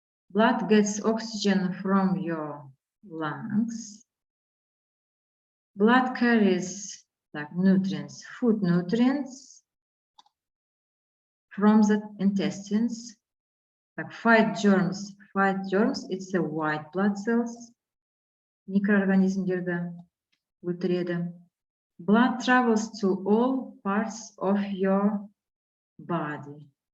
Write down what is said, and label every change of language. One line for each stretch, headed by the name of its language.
English: Blood gets oxygen from your lungs. Blood carries nutrients, food nutrients from the intestines. Fight germs, it's a white blood cells.
Kazakh: Микроорганизмдерді өлтіреді.
English: Blood travels to all parts of your body.